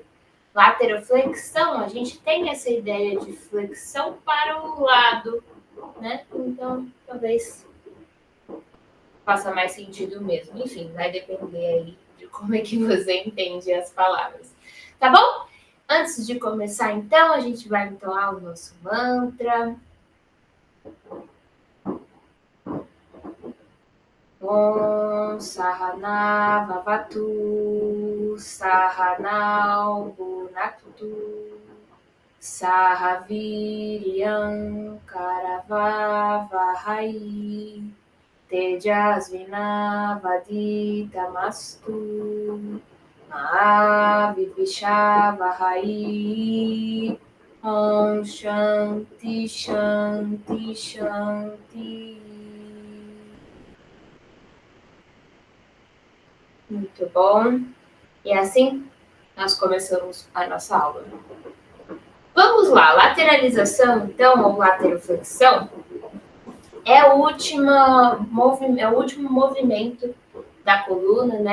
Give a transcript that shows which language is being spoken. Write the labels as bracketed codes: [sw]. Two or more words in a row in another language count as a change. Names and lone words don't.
[pt] Lateroflexão, a gente tem essa ideia de flexão para o lado, né? Então, talvez faça mais sentido mesmo. Enfim, vai depender aí de como é que você entende as palavras. Tá bom? Antes de começar, então, a gente vai entoar o nosso mantra. [sa] ॐ सह नाववतु सह नौ भुनक्तु सहवीर्यं करवावहै तेजस्विनावधीतमस्तु मा विद्विषावहै. ॐ शान्तिः शान्तिः शान्तिः. [pt] Muito bom. E assim nós começamos a nossa aula. Vamos lá, lateralização, então, ou lateroflexão, é o último movimento da coluna, né?